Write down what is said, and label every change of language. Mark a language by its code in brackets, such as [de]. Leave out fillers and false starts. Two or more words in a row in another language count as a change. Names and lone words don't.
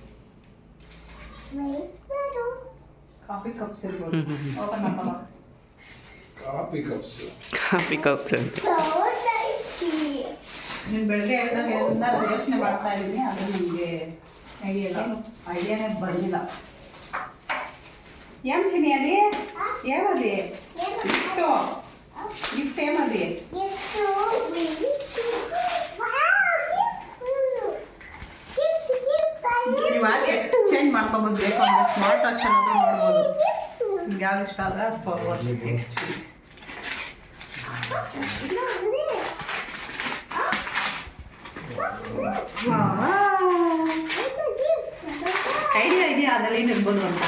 [en] coffee cups [kn] ಇರ್ಬೋದು. ಓಪನ್ ಮಾಡ್ಕೊಳ್ಳೋ. [en] coffee cups. coffee cups [kn] ಅಂತ. [en] So tasty. [kn] ನೀನು ಬೆಳಗ್ಗೆ ಎಲ್ಲ ಯೋಚನೆ ಮಾಡ್ತಾ ಇದ್ದೀನಿ, ಆದರೆ ನನಗೆ ಐಡಿಯಾನೇ ಬಂದಿಲ್ಲ. [te] ఏం చిన్నది ఏమది గిఫ్ట్ గిఫ్ట్ ఏమది [en] It's so really cute. Wow, gift. [kn] ನೀವು ಯಾಕೆ ಎಕ್ಸ್ಚೇಂಜ್ ಮಾಡ್ಕೊಬೋದು, ಬೇಕು ಅಂದರೆ [en] smart watch [kn] ಅನ್ನೋದು ನೋಡ್ಬೋದು. ನಿಮ್ಗೆ ಯಾವ್ದು ಇಷ್ಟ ಆದರೆ ಐಡಿಯಾ ಇದೆಯಾ ಅದರಲ್ಲಿ ಏನಿರ್ಬೋದು ಅಂತ.